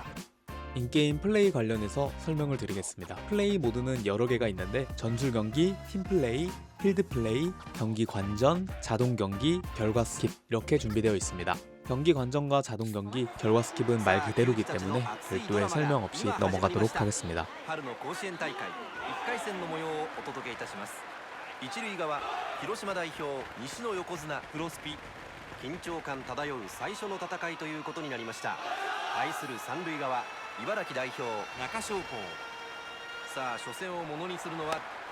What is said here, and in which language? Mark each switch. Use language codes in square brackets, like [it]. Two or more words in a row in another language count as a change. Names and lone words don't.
[ko] 인게임 플레이 관련해서 설명을 드리겠습니다. 플레이 모드는 여러 개가 있는데 전술 경기, 팀 플레이, 필드 플레이, 경기 관전, 자동 경기, 결과 스킵 이렇게 준비되어 있습니다. 경기 관전과 자동 경기, 결과 스킵은 말 그대로이기 때문에 별도의 설명 없이 넘어가도록 하겠습니다. [ja] 一塁側広島代表西の横綱プロスピ緊張感漂う最初の戦いということになりました。対する三塁側茨城代表中商工さあ初戦をものにするのは